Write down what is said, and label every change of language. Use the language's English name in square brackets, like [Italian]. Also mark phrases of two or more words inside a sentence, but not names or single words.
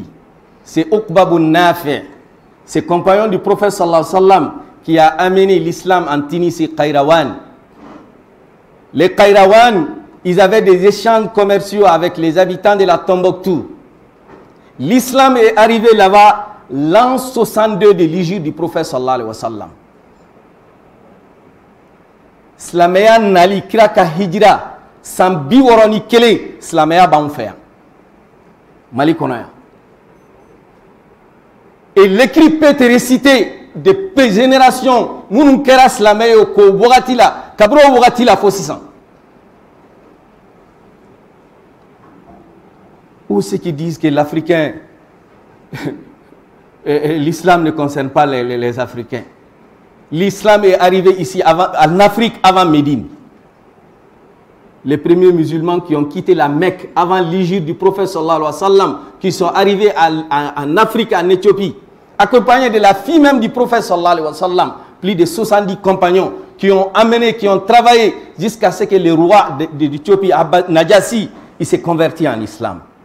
[French] C'est Uqba bin Nafi', c'est compagnon du prophète [Arabic] صلى الله عليه وسلم, [French] qui a amené l'islam en Tunisie, Qayrawan. Les Qayrawan, ils avaient des échanges commerciaux avec les habitants de la Tombouctou. L'islam est arrivé là-bas l'an 62 de l'hégire du prophète [Arabic] صلى الله عليه وسلم. [Bambara] Silamɛya nali kira ka hijira san 61 silamɛya b'anw fɛ yan Mali kɔnɔ yan. [French] Et l'écrit peut te réciter de générations [Bambara] minnu kɛra silamɛ ye k'o wagati la kabiri o wagati la fo sisan. [French] Ou ceux qui disent que l'Africain, l'islam ne concerne pas les Africains. L'islam est arrivé ici en Afrique avant Médine. Les premiers musulmans qui ont quitté la Mecque avant l'hégire du prophète [Arabic] صلى الله عليه وسلم, [French] qui sont arrivés en Afrique, en Éthiopie, accompagnés de la fille même du prophète [Arabic] صلى الله عليه وسلم, [French] plus de 70 compagnons qui ont amené, qui ont travaillé jusqu'à ce que le roi d'Éthiopie, Najassi, il s'est converti en islam.